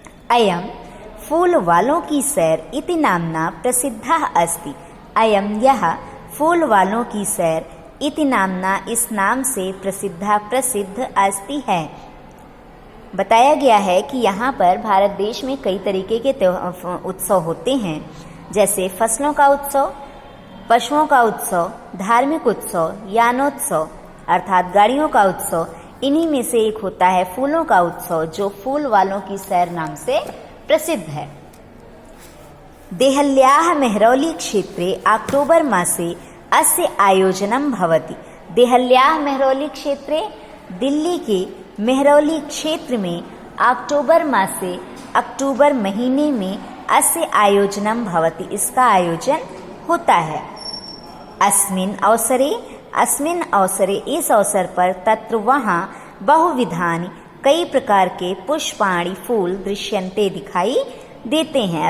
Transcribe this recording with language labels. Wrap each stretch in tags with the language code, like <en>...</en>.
<sa>अयं फूल वालों की सैर इति नाम्ना प्रसिद्धः अस्ति। अयं</sa> <hi>यह फूल वालों की सैर</hi> <sa>इति नाम्ना</sa> <hi>इस नाम से प्रसिद्ध</hi> <sa>अस्ति</sa> <hi>है। बताया गया है कि यहाँ पर भारत देश में कई तरीके के उत्सव होते हैं, जैसे फसलों का उत्सव, पशुओं का उत्सव, धार्मिक उत्सव, यानोत्सव अर्थात गाड़ियों का उत्सव। इन्हीं में से एक होता है फूलों का उत्सव, जो फूल वालों की सैर नाम से प्रसिद्ध है।</hi> <sa>देहल्याः मेहरौली क्षेत्रे अक्टोबर् मासे अस्य आयोजनं भवति। देहल्याः मेहरौली क्षेत्रे,</sa> <hi>दिल्ली के मेहरौली क्षेत्र में</hi> <sa>अक्टोबर मासे,</sa> <hi>अक्टूबर महीने में</hi> <sa>अस्य आयोजनं भवति,</sa> <hi>इसका आयोजन होता है।</hi> <sa>अस्मिन् अवसरे</sa> <hi>इस अवसर पर</hi> <sa>तत्र</sa> <hi>वहाँ</hi> <sa>बहुविधानि</sa> <hi>कई प्रकार के</hi> <sa>पुष्पाणि</sa> <hi>फूल</hi> <sa>दृश्यन्ते</sa> <hi>दिखाई देते हैं।</hi>